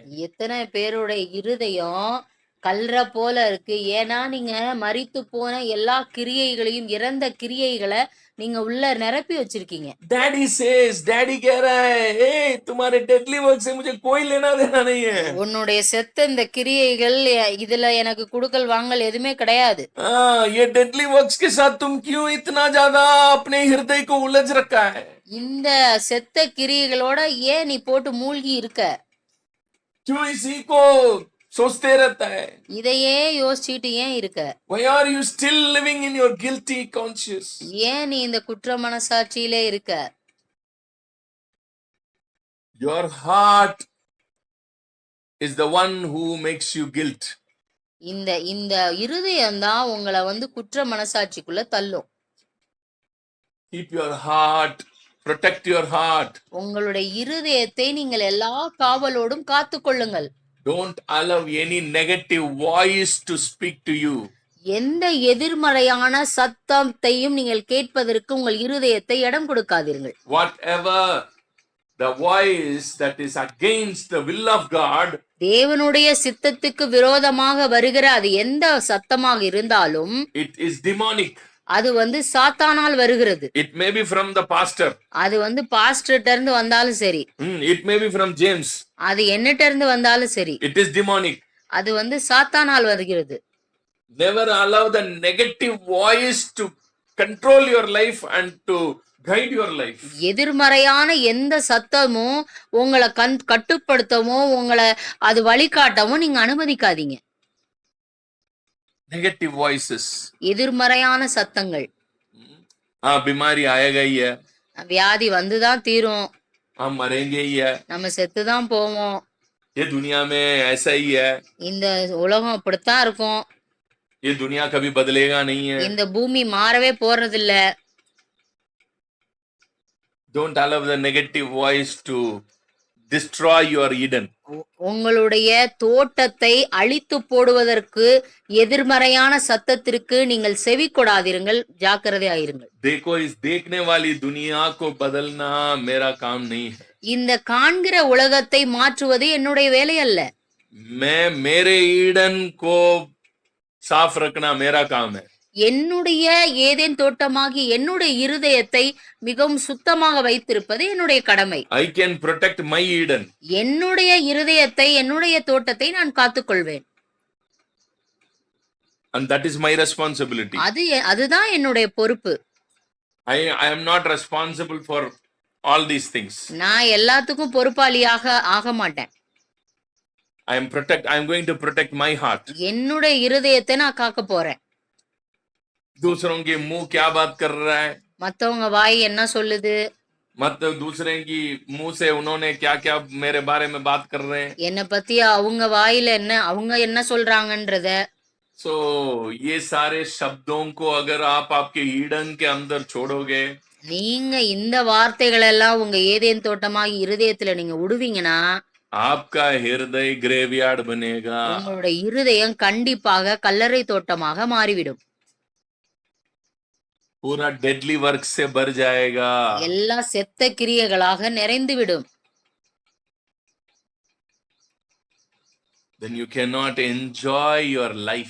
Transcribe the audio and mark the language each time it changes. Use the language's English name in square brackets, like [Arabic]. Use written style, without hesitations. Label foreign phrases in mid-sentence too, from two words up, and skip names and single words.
[Tamil] எத்தனை பேருடைய இருதயம் கல்ற போல இருக்கு. ஏன்னா நீங்க மரித்து போன எல்லா கிரியைகளையும், இறந்த கிரியைகளை நீங்க உள்ள நிரப்பி வச்சிருக்கீங்க. [Hindi] डैडी कह रहा है, ए तुम्हारे [English] deadly work [Hindi] से मुझे कोई लेना देना नहीं है. [Tamil] உன்னுடைய செத்த இந்த கிரியைகள் இதுல எனக்கு குடுக்கல் வாங்கல் எதுவுமே கிடையாது. [Hindi] ये [English] deadly works [Hindi] के साथ तुम क्यों इतना ज्यादा अपने हृदय को उलझ रखा है? [Tamil] இந்த செத்த கிரியைகளோட ஏன் நீ போட்டு மூழ்கி இருக்க? [Hindi] क्यों इसी को सोचते रहता है? [Tamil] இதையே யோசிச்சுட்டு ஏன் இருக்க? [English] Why are you still living in your guilty conscience? [Tamil] ஏன் நீ இந்த குற்ற மனசாட்சியிலே இருக்க? [English] Your heart is the one who makes you guilt. [Tamil] இந்த இந்த இருதயம் தான் உங்களை குற்ற மனசாட்சிக்குள்ள தள்ளும். [English] Keep your heart, protect your heart. [Tamil] உங்களுடைய இருதயத்தை நீங்கள் எல்லா காவலோடும் காத்துக்கொள்ளுங்கள். [English] Don't allow any negative voice to speak to you. [Tamil] எந்த எதிர்மறையான சத்தத்தையும் நீங்கள் கேட்பதற்கு உங்கள் இருதயத்தை இடம் கொடுக்காதீர்கள். [English] Whatever the voice that is against the will of God, [Tamil] தேவனுடைய சித்தத்துக்கு விரோதமாக வருகிற அது எந்த சத்தமாக இருந்தாலும் [English] it is demonic. [Tamil] அது சாத்தானால் வருகிறது. [English] It may be from the pastor. [Tamil] அது பாஸ்டர்ட்ட இருந்து வந்தாலும் சரி. [English] It may be from James. [Tamil] அது என்னட்ட இருந்து வந்தாலும் சரி. [English] It is demonic. [Tamil] அது சாத்தானால் வருகிறது. [English] Never allow the negative voice to control your life and to guide your life. [Tamil] எதிர்மறையான எந்த சத்தமும் உங்களை கட்டுப்படுத்தவோ உங்களை அது வழிகாட்டவோ நீங்க அனுமதிக்காதீங்க. [English] Negative voices. [Tamil] எதிர்மறையான சத்தங்கள். [Hindi] बीमारी आएगा ही है. [Tamil] வியாதி வந்துதான் தீரும். [Hindi] हम मरेंगे ही है. [Tamil] நம்ம செத்துதான் போவோம். [Hindi] ये दुनिया में ऐसा ही है. [Tamil] இந்த உலகம் அப்படித்தான் இருக்கும். [Hindi] ये दुनिया कभी बदलेगा नहीं है. [Tamil] இந்த பூமி மாறவே போறதில்ல. [English] Don't allow the negative voice to destroy your Eden. [Tamil] உங்களுடைய தோட்டத்தை அழித்து போடுவதற்கு எதிர்மறையான சத்தத்திற்கு நீங்கள் செவி கொடாதிருங்கள், ஜாக்கிரதை ஆயிருங்கள். [Hindi] देखो इस देखने वाली दुनिया को बदलना मेरा काम नहीं है. [Tamil] இந்த காண்கிற உலகத்தை மாற்றுவது என்னுடைய வேலை அல்ல. [Hindi] मैं मेरे ईडन को साफ रखना मेरा काम है. [Tamil] என்னுடைய ஏதேன் தோட்டமாகி என்னுடைய இருதயத்தை மிகவும் சுத்தமாக வைத்திருப்பது என்னுடைய கடமை. [English] I can protect my Eden. [Tamil] என்னுடைய இருதயத்தை என்னுடைய தோட்டத்தை நான் காத்துக்கொள்வேன். [English] And that is my responsibility. [Tamil] அதுதான் என்னுடைய பொறுப்பு. [English] I am not responsible for all these things. [Tamil] நான் எல்லாத்துக்கும் பொறுப்பாளியாக ஆக மாட்டேன். [English] I am going to protect my heart. [Tamil] என்னுடைய இருதயத்தை நான் காக்க போறேன். [Hindi] दूसरों के मुंह क्या बात कर रहा है, [Tamil] மத்தவங்க வாய் என்ன சொல்லுது, [Hindi] मत दूसरे की मुंह से उन्होंने क्या क्या मेरे बारे में बात कर रहे हैं, [Tamil] என்ன பத்தி அவங்க வாயில அவங்க என்ன சொல்றாங்கன்றத. [Hindi] सो ये सारे शब्दों को अगर आप आपके ईडन के अंदर छोड़ोगे, [Tamil] நீங்க இந்த வார்த்தைகள் எல்லாம் உங்க ஏதேன் தோட்டமாகி இருதயத்துல நீங்க விடுவீங்கன்னா [Hindi] आपका हृदय ग्रेवयार्ड बनेगा. [Tamil] உங்களுடைய இருதயம் கண்டிப்பாக கல்லறை தோட்டமாக மாறிவிடும். [Hindi] पूरा [English] deadly work [Hindi] से भर जाएगा. [Tamil] எல்லா செத்த கிரியைகளாக நிறைந்து விடும். [English] Then you cannot enjoy your life.